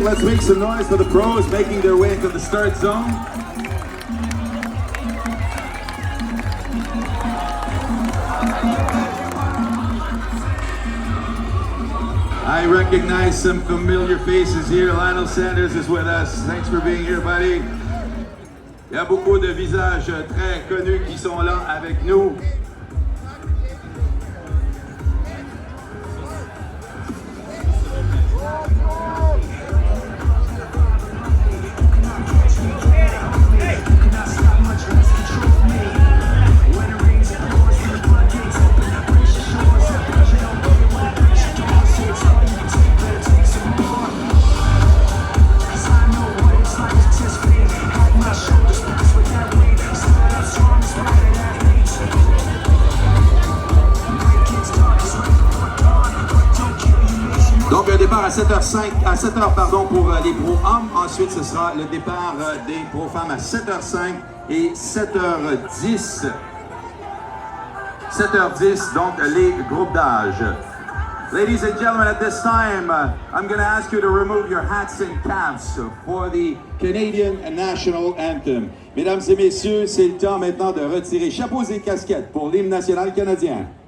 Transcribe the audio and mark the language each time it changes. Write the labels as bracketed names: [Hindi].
[English] Let's make some noise for the pros making their way into the start zone. I recognize some familiar faces here. Lionel Sanders is with us. Thanks for being here, buddy. [French] Il y a beaucoup de visages très connus qui sont là avec nous. Donc un départ à 7h pardon, pour les pros hommes. Ensuite, ce sera le départ des pros femmes à 7h05 et 7h10. 7h10, donc les groupes d'âge. [English] Ladies and gentlemen, at this time, I'm going to ask you to remove your hats and caps for the Canadian National Anthem. [French] Mesdames et messieurs, c'est le temps maintenant de retirer chapeaux et casquettes pour l'hymne national canadien.